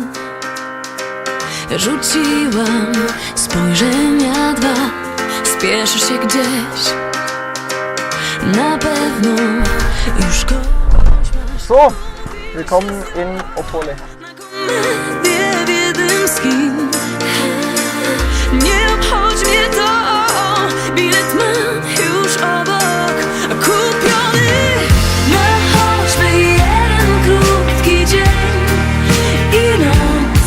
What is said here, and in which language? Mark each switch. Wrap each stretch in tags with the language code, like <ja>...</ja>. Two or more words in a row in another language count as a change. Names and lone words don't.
<pl>Rzuciłam spojrzenia dwa. Spieszysz się gdzieś. Na pewno już kogoś masz.</pl> <de>So, willkommen in Opole.</de> <pl>Na komedię w jednym z kin. Nie obchodzi mnie to. Bilet mam już obok. Kupiony na choćby jeden krótki dzień i noc.</pl>